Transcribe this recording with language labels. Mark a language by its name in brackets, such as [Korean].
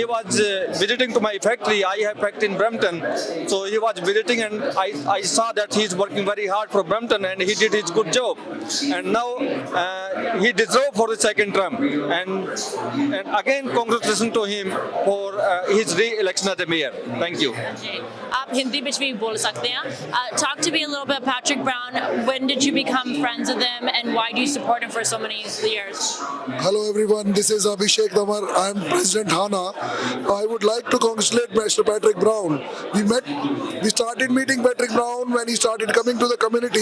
[English] He was visiting to my factory. I have factory in Brampton. So he was visiting, and I saw that he's working very hard for Brampton, and he did his good job. And now he deserved for the second term. And again, congratulations to him for his re-election as a mayor. Thank you. [Hindi] आप हिंदी में भी बोल सकते हैं. [English] Talk to me a little bit about Patrick Brown. When did you become friends with him, and why do you support him for so many years? Hello everyone, this is Abhishek Damar. I am President Hana. I would like to congratulate Mr. Patrick Brown. We started meeting Patrick Brown when he started coming to the community.